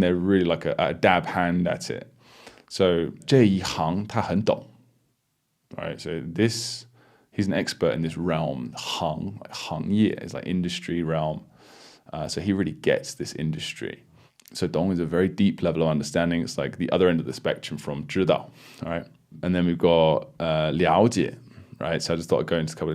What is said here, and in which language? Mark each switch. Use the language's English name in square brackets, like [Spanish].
[English] They're really like a dab hand at it. [Chinese] So 这一行他很懂, right? [English] So he's an expert in this realm. 行业 is like industry realm. So he really gets this industry. So 懂 is a very deep level of understanding. It's like the other end of the spectrum from 知道, right? And then we've got 了解, right? So I just thought I'd go into a couple.